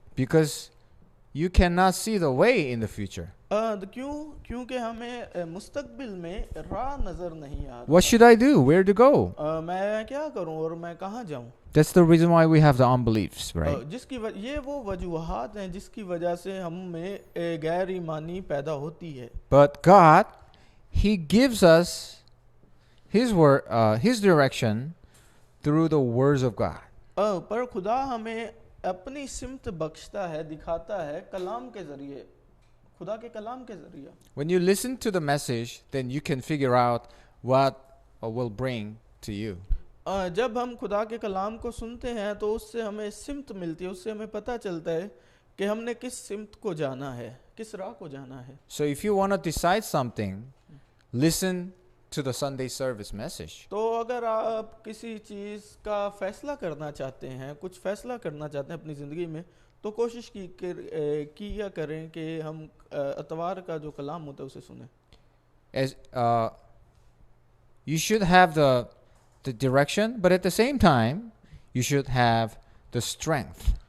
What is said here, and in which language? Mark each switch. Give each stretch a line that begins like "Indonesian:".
English: Because you cannot see the way in the future.
Hindi: क्योंकि हमें मुस्तकबिल में राह नजर नहीं आ रहा।
English: What should I do? Where to go?
Hindi: मैं क्या करूं और मैं कहाँ जाऊं?
English: That's the reason why we have the unbeliefs, right?
Hindi: ये वो वजूहात हैं जिसकी वजह से हम में गैर ईमानी पैदा होती है।
English: But God, He gives us His word, His direction through the words of God.
Hindi: पर खुदा हमें अपनी सिमत बख्शता है, दिखाता है कलाम के जरिए, खुदा के कलाम के जरिए.
English: When you listen to the message, then you can figure out what will bring to you.
Hindi: जब हम खुदा के कलाम को सुनते हैं तो उससे हमें सिमत मिलती है, उससे हमें पता चलता है कि हमने किस सिमत को जाना है, किस राह को जाना है.
English: So if you want to decide something, listen to the Sunday service message.
Hindi: तो अगर आप किसी चीज़ का फैसला करना चाहते हैं, कुछ फैसला करना चाहते हैं अपनी ज़िंदगी में, तो कोशिश किया करें कि हम अतवार का जो कलाम होता है उसे सुनें.
English: As you should have the direction, but at the same time, you should have the strength.